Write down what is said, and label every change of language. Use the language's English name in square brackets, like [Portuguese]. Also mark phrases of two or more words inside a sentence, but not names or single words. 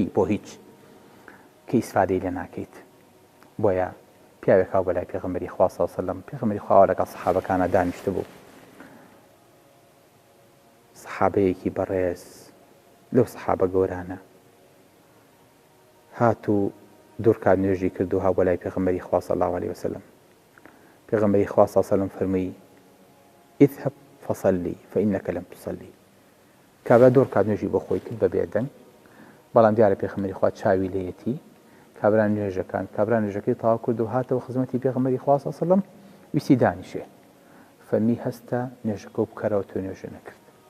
[Central Kurdish] بۆ هیچ کە ئیسفادەی لێ ناکەیت. بۆیە پیاوێک هاو بەلای پێغەمبەری خوا [Arabic] صلی الله علیه و سلم، [Central Kurdish] پێغەمبەری خوا لەگەڵ سەحابەکانە دانیشتە بوو. سەحابەیەکی بەڕێز لەو سەحابە گەورانە هات و دوورکات نوێژی کرد و هاو بەلای پێغەمبەری خوا [Arabic] صلی الله علیه و سلم. [Central Kurdish] پێغەمبەری خوا [Arabic] صلی الله علیه و سلم [Central Kurdish] فەرمووی: [Arabic] اذهب فصلي فإنك لم تصلي. [Central Kurdish] کابرا دوورکات نوێژی بۆ خۆی کرد بە بێدەنگ، بەڵام دیارە پێغەمبەری خوا چاوی لێیەتی. کابرا نوێژەکەی تەواو کرد و هاتەوە خزمەتی پێغەمبەری خوا [Arabic] صلی الله علیه و سلم، [Central Kurdish] ویستی دانیشێ. فەرمی: هەستە نوێژەکە بکەرەوە، تۆ نوێژە نەکرد.